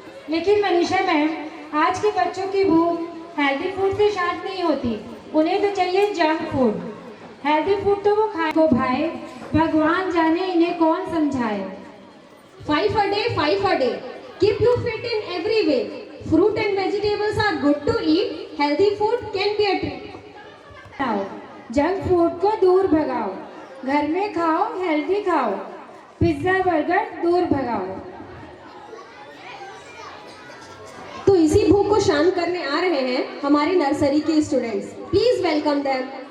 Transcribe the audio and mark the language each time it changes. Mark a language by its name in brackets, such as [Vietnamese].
[Hindi] लेकिन मनीषा मैम, आज के बच्चों की भूख हेल्दी फूड से शांत नहीं होती। उन्हें तो चाहिए जंक फूड। हेल्दी फूड तो वो खाए को भाए, भगवान जाने इन्हें कौन समझाए। [English] 5 a day, 5 a day. Keep you fit in every way. Fruit and vegetables are good to eat. Healthy food can be a treat. [Hindi] खाओ, जंक फूड को दूर भगाओ, घर में खाओ, हेल्दी खाओ, पिज्जा बर्गर दूर भगाओ। तो इसी भूख को शांत करने आ रहे हैं हमारे नर्सरी के स्टूडेंट्स। [English] Please welcome them.